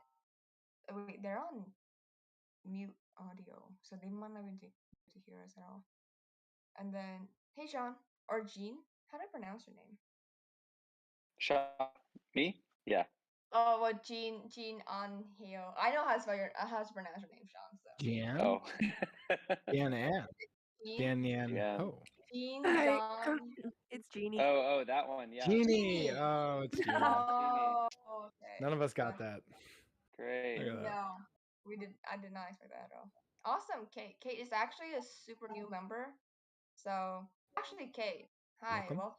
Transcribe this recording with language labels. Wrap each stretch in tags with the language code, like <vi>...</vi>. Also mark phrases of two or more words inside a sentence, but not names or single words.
<en>Oh, wait, they're on mute audio, so they might not be able to hear us at all. And then, hey Sean or Jean, how do I pronounce your name? Sean, me? Yeah. Oh, well, Jean on Heo. I know how to pronounce your name, Sean. So. Jan? Oh. Jan Ann. Jan Yan Jan. Ho. Jean, Hi, John. it's Jeannie. Oh, that one. Yeah. Jeannie. Oh, it's Jeannie. Oh, okay. None of us got that. Great. Look at that. No, I did not expect that at all. Awesome, Kate. Kate is actually a super new member. So, actually, Kate, hi, welcome.</en>